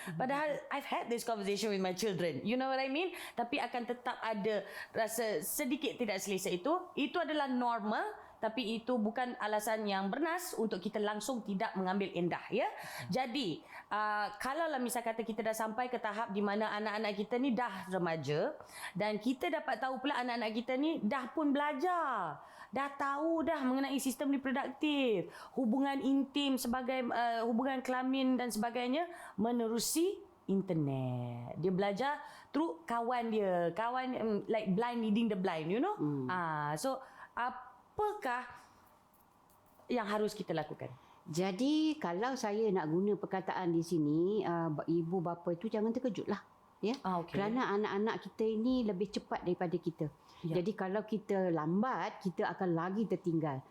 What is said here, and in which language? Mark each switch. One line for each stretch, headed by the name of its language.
Malay: Padahal
English: I've had this conversation with my children. You know what I mean?
Malay: Tapi akan tetap ada rasa sedikit tidak selesa itu. Itu adalah normal. Tapi itu bukan alasan yang bernas untuk kita langsung tidak mengambil endah. Ya. Jadi, kalaulah misal kata kita dah sampai ke tahap di mana anak-anak kita ni dah remaja. Dan kita dapat tahu pula anak-anak kita ni dah pun belajar. Dah tahu dah mengenai sistem reproduktif, hubungan intim sebagai hubungan kelamin dan sebagainya menerusi internet. Dia belajar
English: through
Malay: kawan dia,
English: like blind leading the blind, you know.
Malay: So apakah yang harus kita lakukan? Jadi kalau saya nak guna perkataan di sini, ibu bapa itu jangan terkejutlah. Ya. Kerana anak-anak kita ini lebih cepat daripada kita. Jadi kalau kita lambat, kita akan lagi tertinggal.